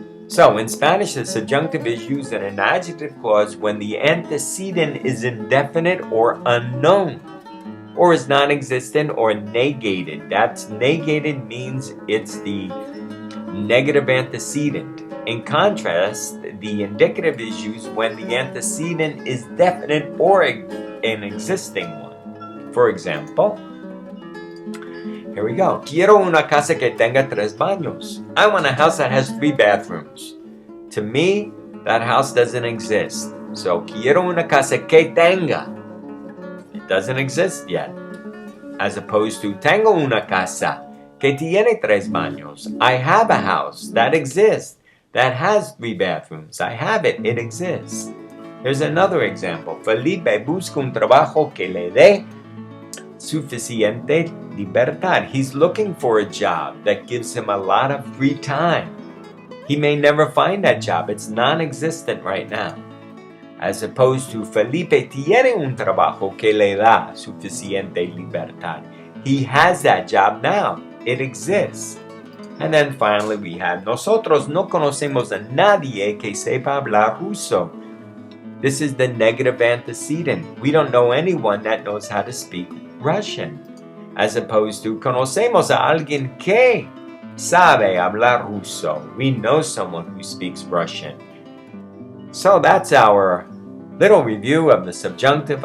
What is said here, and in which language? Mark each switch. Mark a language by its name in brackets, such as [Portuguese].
[English] So, in Spanish, the subjunctive is used in an adjective clause when the antecedent is indefinite or unknown, or is non-existent or negated. That's negated means it's the negative antecedent. In contrast, the indicative is used when the antecedent is definite or an existing one. For example, here we go. [Spanish] Quiero una casa que tenga 3 baños. [English] I want a house that has 3 bathrooms. To me, that house doesn't exist. So, [Spanish] quiero una casa que tenga. [English] It doesn't exist yet. As opposed to, [Spanish] tengo una casa que tiene 3 baños. [English] I have a house that exists, that has 3 bathrooms. I have it. It exists. Here's another example. [Spanish] Felipe busca un trabajo que le dé suficiente libertad. [English] He's looking for a job that gives him a lot of free time. He may never find that job. It's non-existent right now. As opposed to [Spanish] Felipe tiene un trabajo que le da suficiente libertad. [English] He has that job now. It exists. And then finally we have [Spanish] nosotros no conocemos a nadie que sepa hablar ruso. [English] This is the negative antecedent. We don't know anyone that knows how to speak Russian. As opposed to [Spanish] conocemos a alguien que sabe hablar ruso. [English] We know someone who speaks Russian. So that's our little review of the subjunctive.